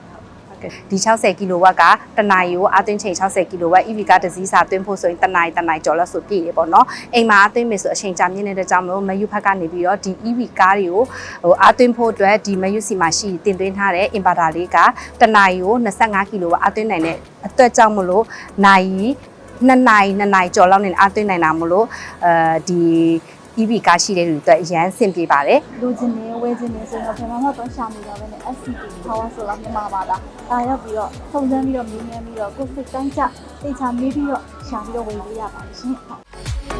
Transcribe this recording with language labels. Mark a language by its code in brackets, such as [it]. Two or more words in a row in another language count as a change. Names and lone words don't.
[my] ဒီ60 kW ကတနာရီကိုအသွင်းချိန်60 kW EV ကတစ်စီးစာသွင်းဖို့ဆိုရင်တနာရီကျော်လောက်ဆိုပြည့်ရပေါ့နော်အိမ်မှာအသွင်းမယ်ဆိုအချိန်ကြာမြင့်နေတဲ့ကြောင့်မလို့မယူဖက်ကနေပြီးတော့ဒီ EV ကားတွေကိုအသွင်းဖို့အတွက်ဒီမယူစီမှာရှိတင်သွင်းထားတဲ့ inverter လေးကတနာရီကို25 kW အသွင်းနိုင်တဲ့အတွက်ကြောင့်မလို့နိုင်2နာရီကျော်လောက်နဲ့အသွင်းနိုင်တာမလို့ဒီ EV ကားရှိတဲ့လူတွေအတွက်အရန်ဆင်ပြေပါတယ် လူချင်းနေဝဲချင်းနေဆိုတော့ဘယ်မှမတော့ရှာနေတော့ပဲနဲ့ SCP power solar မြန်မာပါလားဒါရောက်ပြီးတော့ထုံစမ်းပြီးတော့မြင်းမြန်းပြီးတော့ကိုယ်စိတ်တိုင်းကျသိချာမေးပြီးတော့ရှာပြီးတော့ဝယ်လို့ရပါတယ်ရှင်